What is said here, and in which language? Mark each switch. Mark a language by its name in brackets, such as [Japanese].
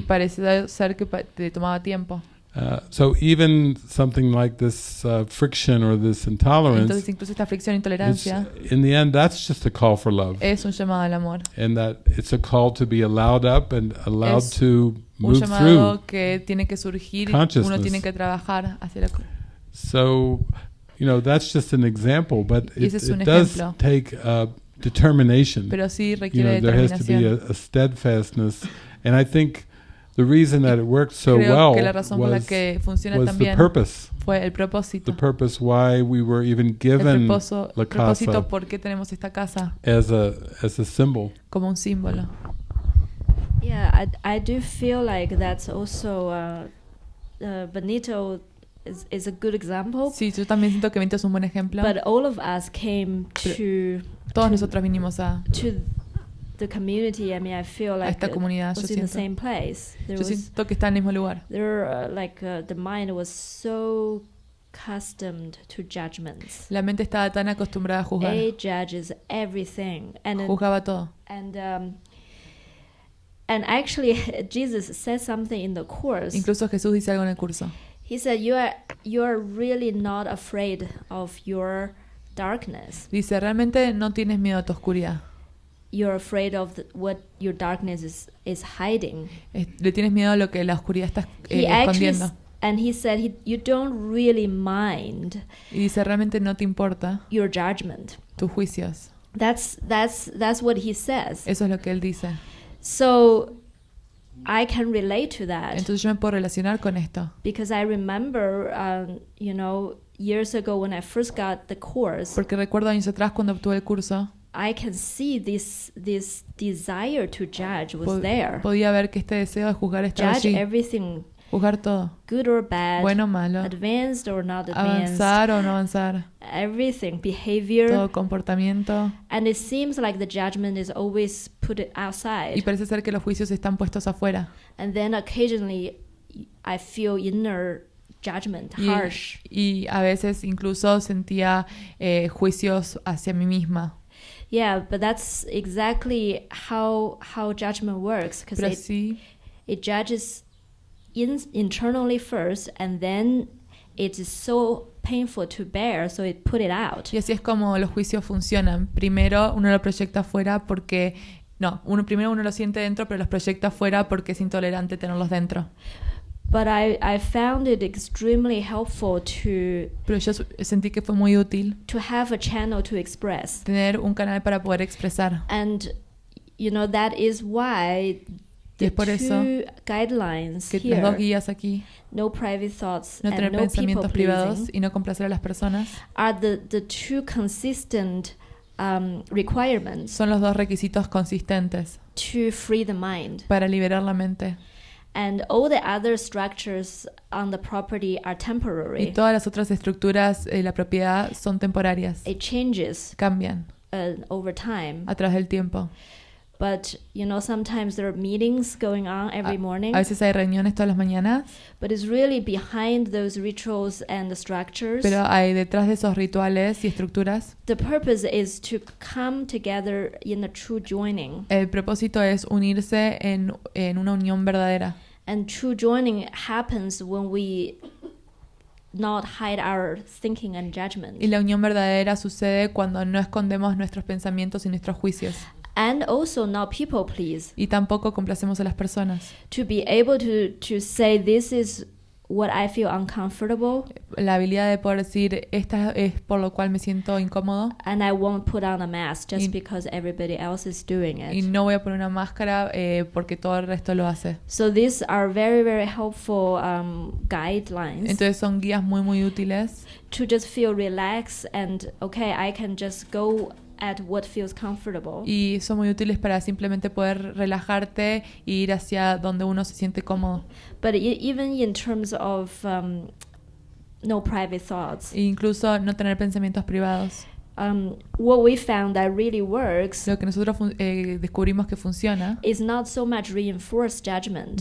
[Spanish] parecía ser que te tomaba tiempo. [English] So even something like this friction or this intolerance, [Spanish] Entonces incluso esta fricción e intolerancia [English] in the end, that's just a call for love, [Spanish] es un llamado al amor, [English] and that it's a call to be allowed up and allowed [Spanish] Es [English] to [Spanish] un [English] move [Spanish] llamado [English] through. [Spanish] que tiene que surgir, [English] consciousness. [Spanish] uno tiene que trabajar hacia la [English] So, that's just an example, but [Spanish] Y [English] it [Spanish] ese es un [English] does [Spanish] ejemplo. [English] take determination. [Spanish] pero sí requiere [English] There has to be [Spanish] determinación. [English] a steadfastness, and I think the reason that it worked so [Spanish] Creo [English] well [Spanish] que la razón por la [English] was [Spanish] que funciona [English] the [Spanish] tan bien [English] purpose. [Spanish] fue el propósito. [English] purpose why we were even given la [Spanish] Propósito casa por qué tenemos esta casa [English] as a symbol. [Spanish] como un símbolo. [English] Yeah, I do feel like that's also Benito is a good example. [Spanish] Sí, yo también siento que Benito es un buen ejemplo. [English] But all of us came to [Spanish] Todos nosotros vinimos a [English] the community. I mean, I feel like [Spanish] esta comunidad. [English] was [Spanish] Yo [English] in the [Spanish] siento, [English] same place. [Spanish] yo siento que está en el mismo lugar. [English] The mind was so accustomed to judgments. [Spanish] La mente estaba tan acostumbrada a juzgar. [English] It judges everything, and [Spanish] Juzgaba todo. [English] And actually, Jesus says something in the course. [Spanish] Incluso Jesús dice algo en el curso. [English] He said, "You are really not afraid of your darkness. [Spanish] Dice, realmente no tienes miedo a tu oscuridad. [English] You're afraid of what your darkness is hiding." [Spanish] Le tienes miedo a lo que la oscuridad está [English] He actually [Spanish] escondiendo. [English] And he said, "You don't really mind [Spanish] Y dice, realmente no te importa [English] your judgment." [Spanish] tus juicios. [English] That's what he says. [Spanish] Eso es lo que él dice. [English] So I can relate to that. [Spanish] Entonces yo me puedo relacionar con esto. [English] Because I remember, years ago when I first got the course, [Spanish] Porque recuerdo años atrás cuando obtuve el curso, [English] I can see this desire to judge was there. [Spanish] podía ver que este deseo de juzgar estaba [English] Judge [Spanish] allí. [English] everything, [Spanish] Juzgar todo. [English] good or bad, [Spanish] Bueno o malo. [English] advanced or not advanced, [Spanish] Avanzar o no avanzar. [English] everything, behavior. [Spanish] Todo comportamiento. [English] And it seems like the judgment is always put outside. [Spanish] Y parece ser que los juicios están puestos afuera. [English] And then occasionally I feel inner judgment, harsh. [Spanish] Y a veces incluso sentía juicios hacia mí misma. [English] Yeah, but that's exactly how judgment works, because [Spanish] Pero sí, [English] it judges internally first, and then it is so painful to bear, so it put it out. [Spanish] y así es como los juicios funcionan. Primero uno lo proyecta afuera porque... No, primero uno lo siente dentro, pero los proyecta afuera porque es intolerante tenerlos dentro. [English] But I found it extremely helpful [Spanish] Pero yo sentí que fue muy útil [English] to have a channel to express. [Spanish] tener un canal para poder expresar. [English] And, that is why [Spanish] Y [English] the [Spanish] es por eso [English] two guidelines [Spanish] que las dos [English] here, [Spanish] guías aquí, [English] no private thoughts [Spanish] no [English] and [Spanish] tener [English] no people [Spanish] pensamientos privados [English] pleasing, [Spanish] y no complacer a las personas, [English] are the two consistent requirements [Spanish] Son los dos requisitos consistentes [English] to free the mind. [Spanish] para liberar la mente. [English] And all the other structures on the property are [Spanish] Y [English] temporary. [Spanish] todas las otras estructuras de la propiedad son temporarias, [English] It changes [Spanish] cambian [English] over time. [Spanish] a través del tiempo. [English] But, you know, sometimes there are meetings going on every morning. [Spanish] A veces hay reuniones todas las mañanas, [English] But it's really behind those rituals and the structures. [Spanish] pero hay detrás de esos rituales y estructuras, [English] The purpose is to come together in a true joining. [Spanish] el propósito es unirse en una unión verdadera. [English] And true joining happens when we not hide our thinking and judgment. [Spanish] Y la unión verdadera sucede cuando no escondemos nuestros pensamientos y nuestros juicios. [English] And also not people please. [Spanish] Y tampoco complacemos a las personas. [English] To be able to say this is what I feel uncomfortable [Spanish] La habilidad de poder decir, esta es por lo cual me siento incómodo [English] and I won't put on a mask just [Spanish] Y- [English] because everybody else is doing [Spanish] y [English] it. [Spanish] no voy a poner una máscara porque todo el resto lo hace. [English] So these are very, very helpful guidelines [Spanish] Entonces son guías muy muy útiles [English] to just feel relaxed and okay, I can just go at what feels comfortable. [Spanish] y son muy útiles para simplemente poder relajarte e ir hacia donde uno se siente cómodo. [English] But even in terms of no private thoughts, [Spanish] E incluso no tener pensamientos privados. [English] what we found that really works [Spanish] Lo que nosotros descubrimos que funciona [English] is not so much reinforced judgment.